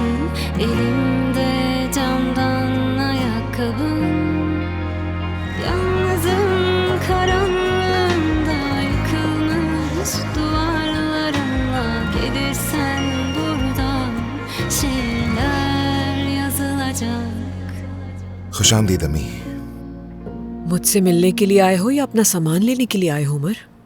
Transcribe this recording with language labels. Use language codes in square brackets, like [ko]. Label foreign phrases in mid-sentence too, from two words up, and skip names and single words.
[tr] Elimde camdan ayakkabın, yalnızım karanlığında yıkılmış duvarlarımla. Gelirsen buradan şiirler yazılacak. [hi] खुशामदीद अम्मी। मुझसे मिलने के लिए आए हो या अपना सामान लेने के लिए आए हो उमर?